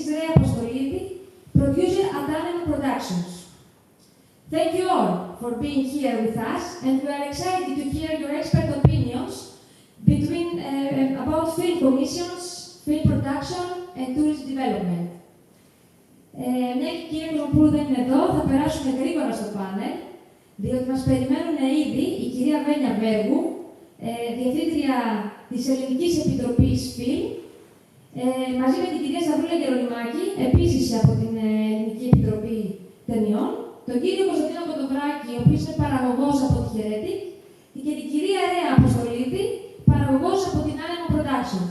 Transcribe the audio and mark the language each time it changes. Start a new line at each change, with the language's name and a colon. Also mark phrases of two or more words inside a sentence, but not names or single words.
English: Rea Apostolidi, Producer at Anima Productions. Thank you all for being here with us, and we are excited to hear your expert opinions about film commissions, film production, and tourist development.
Greek: Μια και η κυρία Κοσμοπούλου δεν είναι εδώ, θα περάσουμε γρήγορα στο πάνελ, διότι μας περιμένουν ήδη η κυρία Βένια Βέργου, Διευθύντρια της Ελληνικής Επιτροπής Φιλμ, μαζί με την κυρία Σταυρούλα Γερονιμάκη, επίσης από την Ελληνική Επιτροπή Ταινιών, τον κύριο Κωνσταντίνο Κοτογράκη, ο οποίος είναι παραγωγός από τη Heretic, και την κυρία Ρέα Αποστολίδη, παραγωγός από την Anima Productions.